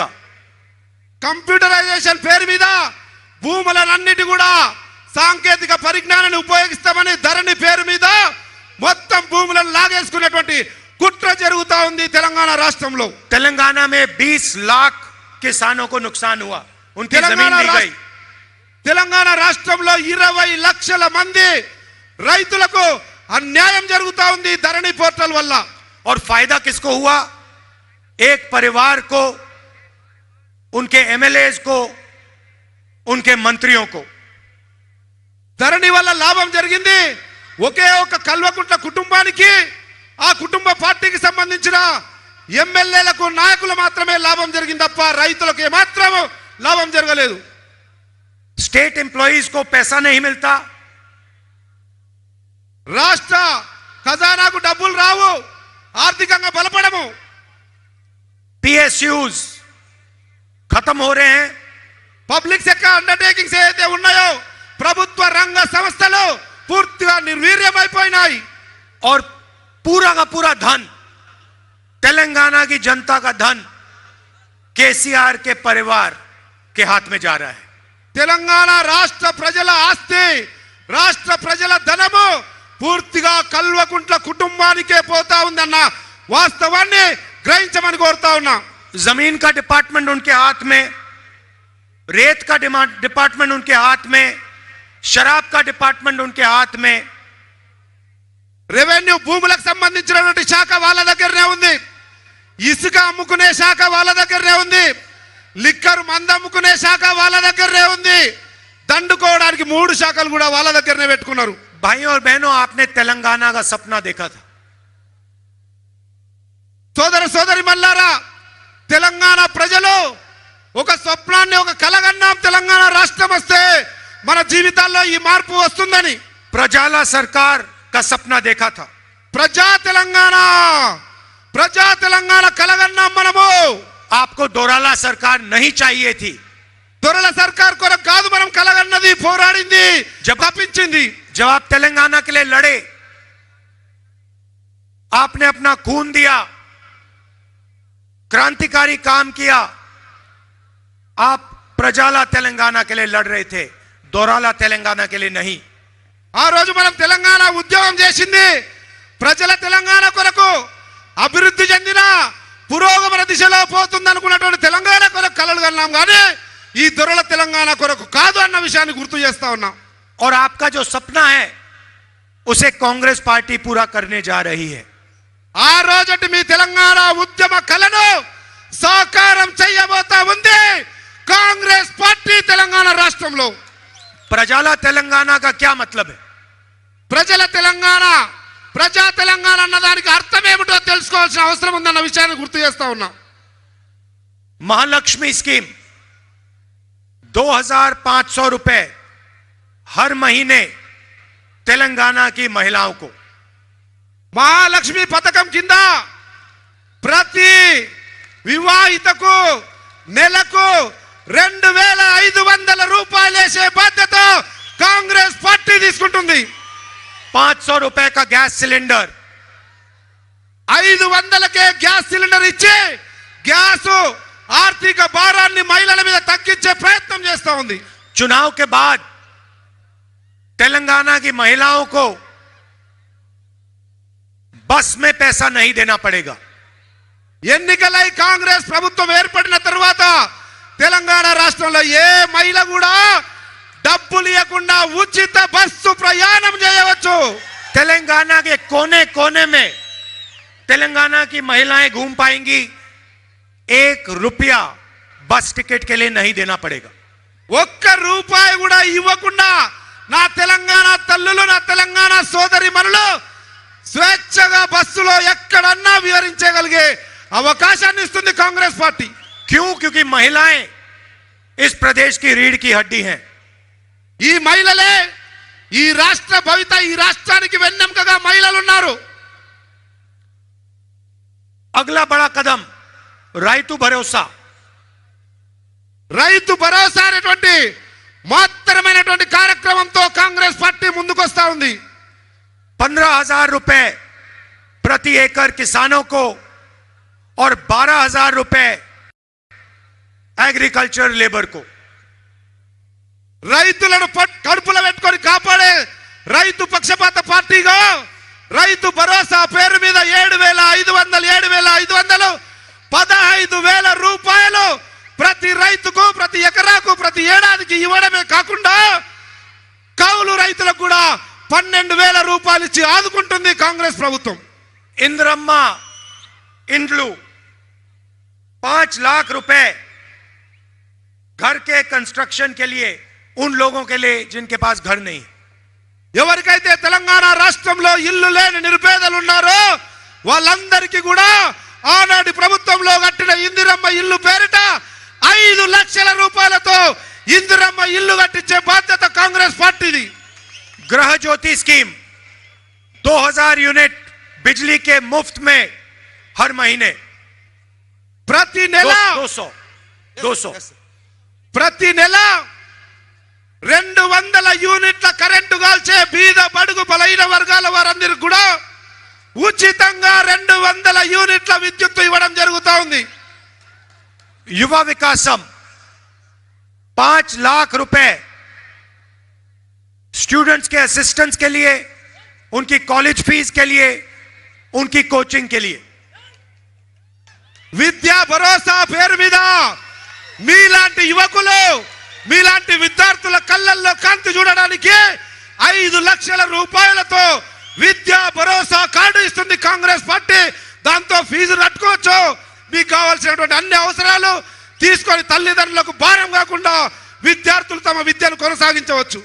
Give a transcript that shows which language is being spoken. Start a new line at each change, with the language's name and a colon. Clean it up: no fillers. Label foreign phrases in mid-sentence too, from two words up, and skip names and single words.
Telugu: కంప్యూటరైజేషన్ పేరు మీద భూములన్నిటి కూడా సాంకేతిక పరిజ్ఞానాన్ని ఉపయోగిస్తామని ధరణి పేరు మీద మొత్తం భూములను లాగేసుకునేటువంటి కుట్ర జరుగుతా ఉంది తెలంగాణ రాష్ట్రంలో।
Hindi: तेलंगाना में 20 लाख किसानों को नुकसान हुआ, उनकी जमीन ली गई।
Telugu: తెలంగాణ రాష్ట్రంలో 20 లక్షల మంది రైతులకు అన్యాయం జరుగుతా ఉంది ధరణి పోర్టల్ వల్ల।
Hindi: और फायदा किसको हुआ? एक परिवार को, उनके एमएलएज को, उनके मंत्रियों को।
Telugu: ధరణి వల్ల లాభం జరిగింది ఒకే ఒక కల్వకుంట్ల కుటుంబానికి, ఆ కుటుంబ పార్టీకి సంబంధించిన ఎమ్మెల్యేలకు, నాయకులు మాత్రమే లాభం జరిగింది తప్ప రైతులకు ఏమాత్రం లాభం జరగలేదు।
English: state employees
Hindi: को पैसा नहीं मिलता,
Telugu: రాష్ట్ర ఖజానాకు డబ్బులు రావు, ఆర్థికంగా బలపడము।
Hindi: पीएसयूज खत्म हो रहे हैं।
English: public sector undertakings
Telugu: ఏదైతే ఉన్నాయో ప్రభుత్వ రంగ సంస్థలు పూర్తిగా నిర్వీర్యమైపోయినాయి।
Hindi: और पूरा का पूरा धन, तेलंगाना की जनता का धन केसीआर के परिवार के हाथ में जा रहा है।
Telugu: తెలంగాణ రాష్ట్ర ప్రజల ఆస్తి, రాష్ట్ర ప్రజల ధనము పూర్తిగా కల్వకుంట్ల కుటుంబానికే పోతా ఉందన్న వాస్తవాన్ని గ్రహించమని కోరుతా ఉన్నా।
Hindi: जमीन का डिपार्टमेंट उनके हाथ में, रेत का डिपार्टमेंट उनके हाथ में, शराब का डिपार्टमेंट उनके हाथ में।
Telugu: రెవెన్యూ భూములకు సంబంధించినటువంటి శాఖ వాళ్ళ దగ్గరనే ఉంది, ఇసుక అమ్ముకునే శాఖ వాళ్ళ దగ్గరనే ఉంది, లిక్కర్ మందు అమ్ముకునే శాఖ వాళ్ళ దగ్గరనే ఉంది, దండుకోవడానికి 3 శాఖలు కూడా వాళ్ళ దగ్గరనే పెట్టుకున్నారు।
Hindi: भाइयों और बहनों, आपने तेलंगाना का सपना देखा था।
Telugu: సోదర సోదరి మల్లారా, తెలంగాణ ప్రజలు ఒక స్వప్నాన్ని, ఒక కలగన్నాం తెలంగాణ రాష్ట్రం వస్తే మన జీవితాల్లో ఈ మార్పు వస్తుందని।
Hindi: प्रजाला सरकार का सपना देखा था।
Telugu: ప్రజా తెలంగాణ కలగన్నాం మనము।
Hindi: आपको दोराला सरकार नहीं चाहिए थी।
Telugu: దొరల సర్కార్ కొరకు కాదు మనం కలగన్నది, పోరాడింది, తప్పించింది।
Hindi: जब आप तेलंगाना के लिए लड़े, आपने अपना खून दिया, क्रांतिकारी काम किया। आप प्रजाला तेलंगाना के लिए लड़ रहे थे, दोराला तेलंगाना के लिए नहीं।
Telugu: ఆ రోజు మనం తెలంగాణ ఉద్యమం చేసింది ప్రజల తెలంగాణ కొరకు, అభివృద్ధి చెందిన పురోగమన దిశలో పోతుందనుకున్నటువంటి తెలంగాణ కొరకు కలలు కన్నాం, కానీ ఈ దొరల తెలంగాణ కొరకు కాదు అన్న విషయాన్ని గుర్తు చేస్తా ఉన్నాం.
Hindi: और आपका जो सपना है उसे कांग्रेस पार्टी पूरा करने जा रही है.
Telugu: ఆ రోజటి మీ తెలంగాణ ఉద్యమ కలను సాకారం చేయబోతా ఉంది కాంగ్రెస్ పార్టీ తెలంగాణ రాష్ట్రంలో.
Hindi: प्रजाला तेलंगाना का क्या मतलब है?
Telugu: ప్రజల తెలంగాణ, ప్రజా తెలంగాణ అన్నదానికి అర్థం ఏమిటో తెలుసుకోవాల్సిన అవసరం ఉందన్న విషయాన్ని గుర్తు చేస్తా ఉన్నాం.
Hindi: महालक्ष्मी स्कीम 2500 रुपए हर महीने तेलंगाना की महिलाओं को.
Telugu: మహాలక్ష్మి పథకం కింద ప్రతి వివాహితకు నెలకు 2500 రూపాయలు వేసే బాధ్యత కాంగ్రెస్ పార్టీ తీసుకుంటుంది.
Hindi: 500 रुपए का
English: gas cylinder,
Telugu: 500కే
English: gas cylinder
Telugu: ఇచ్చి గ్యాస్ ఆర్థిక భారాన్ని మహిళల మీద తగ్గించే ప్రయత్నం చేస్తా ఉంది.
Hindi: चुनाव के बाद तेलंगाना की महिलाओं को बस में पैसा नहीं देना पड़ेगा. ఎన్నికలై కాంగ్రెస్ ప్రభుత్వం ఏర్పడిన తరువాత తెలంగాణ రాష్ట్రంలో ఏ మహిళ కూడా డబ్బులు ఇవ్వకుండా ఉచిత బస్సు ప్రయాణం చేయవచ్చు. तेलंगाना के कोने कोने में तेलंगाना की महिलाएं घूम पाएंगी. 1 रुपया बस टिकट के लिए नहीं देना पड़ेगा.
Telugu: ఒక్క రూపాయి కూడా ఇవ్వకుండా నా తెలంగాణ తల్లులు, నా తెలంగాణ సోదరి మనులు స్వేచ్ఛగా బస్సులో ఎక్కడన్నా విహరించగలిగే అవకాశాన్ని ఇస్తుంది కాంగ్రెస్ పార్టీ.
Hindi: क्यों? क्योंकि महिलाएं इस प्रदेश की रीढ़ की हड्डी हैं.
Telugu: ఈ మహిళలే ఈ రాష్ట్ర భవిత, ఈ రాష్ట్రానికి వెన్నెముకగా మహిళలు ఉన్నారు.
Hindi: अगला बड़ा कदम రైతు భరోసా.
Telugu: రైతు భరోసా అనేటువంటి మాత్రమైనటువంటి కార్యక్రమంతో కాంగ్రెస్ పార్టీ ముందుకు వస్తా ఉంది.
Hindi: 15,000 रुपए प्रति एकड़ किसानों को और 12,000 रुपए
English: agriculture labour
Hindi: को.
Telugu: రైతులను కడుపులో పెట్టుకొని కాపాడే రైతు పక్షపాత పార్టీగా రైతు భరోసా పేరు మీద 7,500 15,000 రూపాయలు ప్రతి రైతుకు, ప్రతి ఎకరాకు, ప్రతి ఏడాదికి ఇవ్వడమే కాకుండా కౌలు రైతులకు కూడా 12,000 రూపాయలు ఇచ్చి ఆదుకుంటుంది కాంగ్రెస్ ప్రభుత్వం.
Hindi: इंद्रम्मा इंड्लू 5 लाख रुपए घर के कंस्ट्रक्शन के लिए उन लोगों के लिए जिनके पास घर नहीं.
Telugu: ఎవరికైతే తెలంగాణ రాష్ట్రంలో ఇల్లు లేని నిరుపేదలు ఉన్నారో వాళ్ళందరికీ కూడా ఆనాటి ప్రభుత్వంలో కట్టిన ఇందిరమ్మ ఇల్లు పేరిట 5 లక్షల రూపాయలతో ఇందిరమ్మ ఇల్లు కట్టించే బాధ్యత కాంగ్రెస్ పార్టీది.
Hindi: गृह ज्योति स्कीम 2000 यूनिट बिजली के मुफ्त में हर महीने.
Telugu: ప్రతి నెల 200 ప్రతి నెల 200 యూనిట్ల కరెంటు కాల్చే బీద బడుగు బలైన వర్గాల వారందరికీ కూడా ఉచితంగా 200 యూనిట్ల విద్యుత్ ఇవ్వడం జరుగుతా ఉంది.
Hindi: युवा विकासम 5 लाख रुपए स्टूडेंट्स के असिस्टेंस के लिए, उनकी
English: college fees
Hindi: के लिए, उनकी कोचिंग के लिए.
Telugu: విద్యా భరోసా పేరు మీద మీలాంటి యువకులు, మీలాంటి విద్యార్థుల కళ్ళల్లో కాంతి చూడడానికి 5 లక్షల రూపాయలతో విద్యా భరోసా కార్డు ఇస్తుంది కాంగ్రెస్ పార్టీ. దాంతో ఫీజు కట్టుకోవచ్చు, మీకు కావాల్సినటువంటి అన్ని అవసరాలు తీసుకొని తల్లిదండ్రులకు భారం కాకుండా విద్యార్థులు తమ విద్యను కొనసాగించవచ్చు.